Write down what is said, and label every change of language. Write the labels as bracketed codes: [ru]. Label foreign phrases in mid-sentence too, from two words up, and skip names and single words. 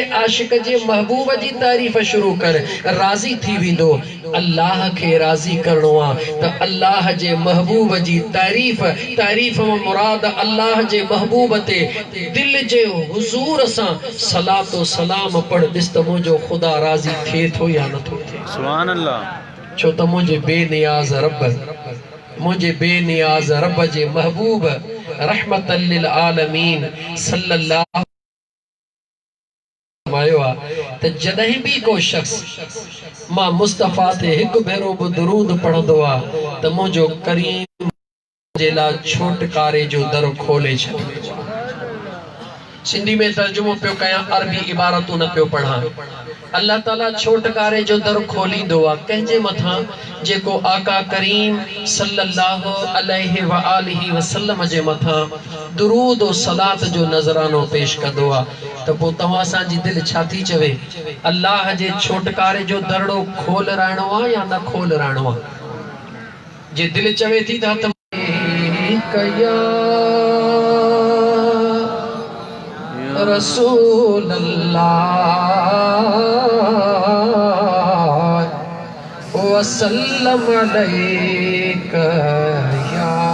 [sd] आशिक जे महबूब जी तारीफ़ शुरू कर राज़ी थी वेंदो अल्लाह के राज़ी करणो आहे त अल्लाह जे महबूब जी तारीफ़ में मुराद अल्लाह जे महबूब ते दिल जे हुजूर सां [ar] صلاة وسلام [sd] पढ़ ॾिस त मुंहिंजो ख़ुदा राज़ी थिए थो या नथो थिए [ar] سبحان الله [sd] छो त मुंहिंजे बेनियाज़ रब मुझे बेनियाज रब जे महबूब [ar] رحمة للعالمين صلى الله [sd] फरमायो त जॾहिं भी को शख्स मां मुस्तफा ते हिकु भेरो बि दुरूद पढ़ंदो आहे त मुंहिंजो करीम जे लाइ छोटकारे जो दर खोले छॾे सिंधी में तर्जुमो पियो कयां अरबी इबारतूं न पियो पढ़ां अल्लाह ताला छोटकारे जो दर खोलींदो आहे कंहिंजे मथां जेको आका करीम [ar] صلى الله عليه وآله وسلم [sd] जे मथां दुरूद और सलात जो नज़रानो पेश कंदो आहे त पोइ तव्हां असांजी दिलि छा थी चवे अल्लाह जे छोटकारे जो दरड़ो खोल राइणो आहे या न खोल राइणो आहे जे दिलि चवे थी त [ar] رسول الله وسلم عليك يا